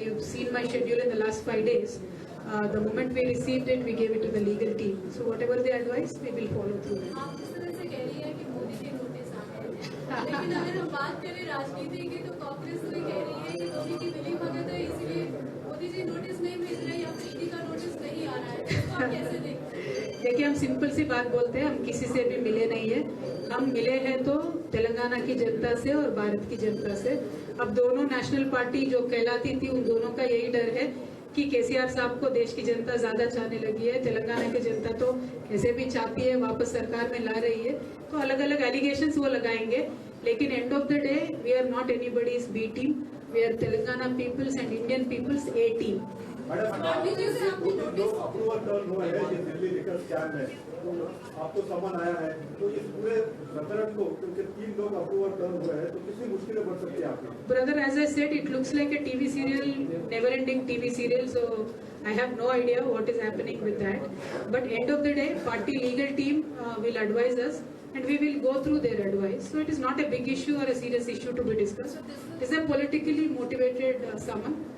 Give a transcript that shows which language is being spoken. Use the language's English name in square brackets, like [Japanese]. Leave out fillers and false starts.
[English] You've seen my schedule in the last 5 days. The moment we received it, we gave it to the legal team. So whatever they advise, we will follow through. [Hindi] आप इस तरह से कह रही है कि मोदी के notice आ गए हैं, लेकिन अगर हम बात करें राजनीति की तो कांग्रेस तो ये कह रही है कि मोदी की मिली भगत है, इसलिए मोदी जी नोटिस नहीं भेज रहे या फिर ईडी का नोटिस नहीं आ रहा है, तो आप कैसे देखते हैं? देखिए, हम सिंपल सी बात बोलते हैं, हम किसी से भी मिले नहीं है. हम मिले हैं तो तेलंगाना की जनता से और भारत की जनता से. अब दोनों नेशनल पार्टी जो कहलाती थी, उन दोनों का यही डर है कि केसीआर साहब को देश की जनता ज्यादा चाहने लगी है. तेलंगाना की जनता तो कैसे भी चाहती है, वापस सरकार में ला रही है. तो अलग अलग एलिगेशंस वो लगाएंगे, लेकिन [English] End of the day we are not anybody's B team. We are Telangana peoples and Indian peoples A team. [Hindi] Approval turn हुआ है ये दिल्ली लिकर स्कैम है, तो आपको समन आया है, तो इस पूरे प्रकरण को, क्योंकि 3 लोग अप्रूवल टर्न हुए हैं, तो कितनी मुश्किलें बढ़ सकती है आपकी? [English] Brother, as I said, it looks like a TV serial, never-ending TV serial. So I have no idea what is happening with that. But end of the day, party legal team will advise us, and we will go through their advice. So it is not a big issue or a serious issue to be discussed. It is a politically motivated summon.